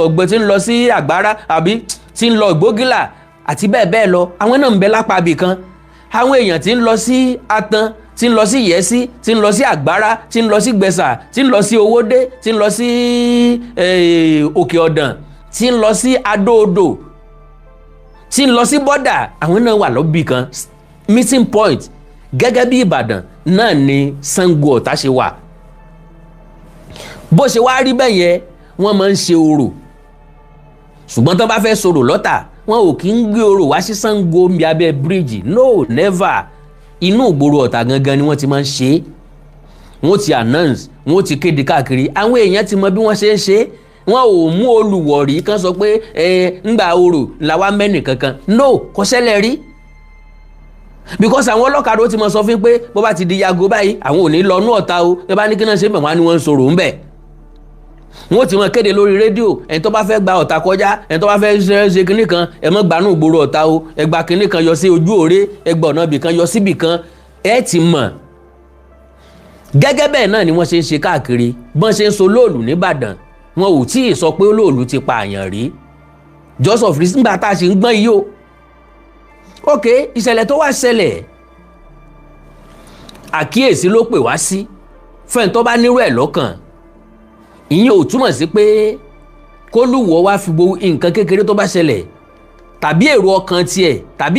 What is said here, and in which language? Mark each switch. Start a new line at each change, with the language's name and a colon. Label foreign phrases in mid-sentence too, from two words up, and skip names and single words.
Yoruba: Ọ̀gbẹ́ tí ń lọ sí Àgbárá àbí tí ń lọ Ìgbógìlà àti bẹ́ẹ̀ bẹ́ẹ̀ lọ àwọn náà ń bẹ lápá ibì kan àwọn èèyàn tí ń lọ sí Atan tí ń lọ sí Ìyẹ́sí tí ń lọ sí Àgbárá tí ń lọ sí Gbẹ̀sà tí ń lọ sí Owódé tí ń lọ sí Òkè Ọ̀dàn tí ń lọ sí Adó-Odò tí ń lọ sí bọ́dà àwọn náà wà lọ́bì kan
English: meeting point
Yoruba: gẹ́gẹ́ bí Ìbàdàn náà ni Ṣàngó Ọ̀tà ṣe wà bó ṣe wá rí bẹ́ẹ̀ yẹn wọ́n máa ń ṣe orò ṣùgbọ́n tó bá fẹ́ sọ̀rọ̀ lọ́tà wọn ò kí ń gbé orò wá sí Ṣàngó mi abẹ́ bíríìjì
English: no never
Yoruba: inú ìgboro Ọ̀tà gangan ni wọ́n ti máa ń ṣe é wọ́n ti announce wọ́n ti kéde káàkiri àwọn èèyàn ti mọ bí wọ́n ṣe ń ṣe é wọn ò mú olùwọ̀rí kan sọ pé ńgbà orò làwa mẹ́nì kankan no kò ṣẹlẹ̀ rí because àwọn ọlọ́kadà ó ti mọ sọ fún pé bó bá ti di yago báyìí àwọn ò ní lọ ní Ọ̀tà o ẹ bá ní kí náà ṣe bẹ̀ wọ́n á ní wọ́n ń sọ̀rọ̀ ńbẹ̀ wọ́n ti mọ kéde lórí rédíò ẹni tó bá fẹ́ gba Ọ̀tà kọjá ẹni tó bá fẹ́ ṣe kinní kan ẹ mọ́ gbanú ìgboro Ọ̀tà o ẹ gba kinní kan yọ sí ojú òré ẹ gba ọ̀nà ibì kan yọ síbì kan ẹ ti mọ̀ gẹ́gẹ́ bẹ́ẹ̀ náà ni wọ́n ṣe ń ṣe káàkiri bọ́n ṣe ń so lóòlù nìbàdàn wọn ò tí ì sọ pé olóòlù ti pa àyàn rí
English: just of recent
Yoruba: nígbà tá a ṣe ń gbọ́n yìí o ok ìṣẹ̀lẹ̀ tó wá ṣẹlẹ̀ àkíyèsí ló pè wá sí fẹ́ni tó bá nírú ẹ̀ lọ́kàn ìyẹn ò túmọ̀ sí pé kólúwọ̀ wá fi gbogbo nǹkan kékeré tó bá ṣẹlẹ̀ tàbí èrò ọkàn tiẹ̀ tàbí